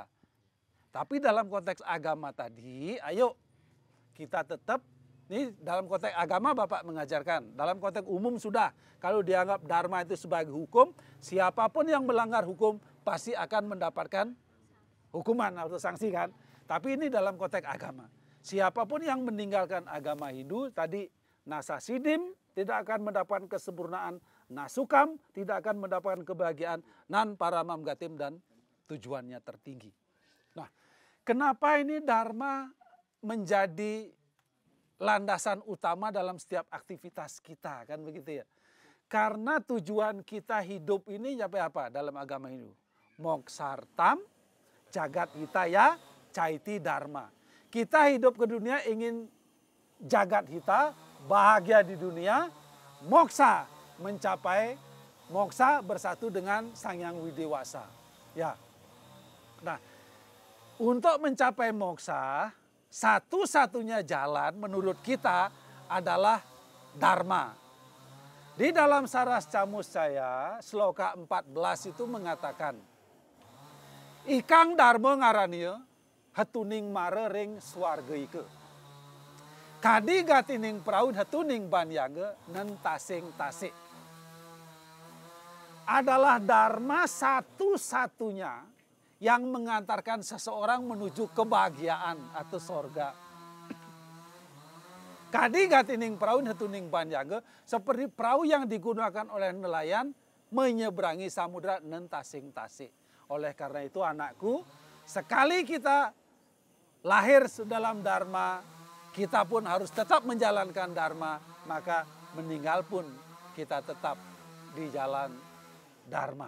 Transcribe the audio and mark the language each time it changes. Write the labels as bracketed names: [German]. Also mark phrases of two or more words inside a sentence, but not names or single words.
[Indonesian] Tapi dalam konteks agama tadi, ayo kita tetap, ini dalam konteks agama Bapak mengajarkan, dalam konteks umum sudah, kalau dianggap dharma itu sebagai hukum, siapapun yang melanggar hukum pasti akan mendapatkan hukuman atau sanksi kan. Tapi ini dalam konteks agama. Siapapun yang meninggalkan agama Hindu, tadi nasasidim tidak akan mendapatkan kesempurnaan, nasukam tidak akan mendapatkan kebahagiaan, [Sanskrit] nan paramam gatim [Indonesian] dan tujuannya tertinggi. Nah, kenapa ini dharma menjadi landasan utama dalam setiap aktivitas kita, kan begitu ya? Karena tujuan kita hidup ini sampai apa dalam agama Hindu? [Sanskrit] Moksartam, jagat hitaya, caiti dharma. [Indonesian] Kita hidup ke dunia ingin [Sanskrit] jagat hita, [Indonesian] bahagia di dunia, moksa, mencapai moksa bersatu dengan Sang Hyang Widewasa. Ya. Nah, untuk mencapai moksa, satu-satunya jalan menurut kita adalah dharma. Di dalam Saras Camuscaya, sloka 14 itu mengatakan, [Kawi] Ikang dharma ngaraniya, hatuning mare ring swarga ike. Kadi gatining praud hatuning banyaga nentasing tasik. [Indonesian] Adalah dharma satu-satunya yang mengantarkan seseorang menuju kebahagiaan atau sorga. [Kawi] Kadi gatining praud hatuning banyaga, [Indonesian] seperti perahu yang digunakan oleh nelayan menyeberangi samudra [Kawi] nentasing tasik. [Indonesian] Oleh karena itu anakku, sekali kita lahir dalam dharma, kita pun harus tetap menjalankan dharma, maka meninggal pun kita tetap di jalan dharma.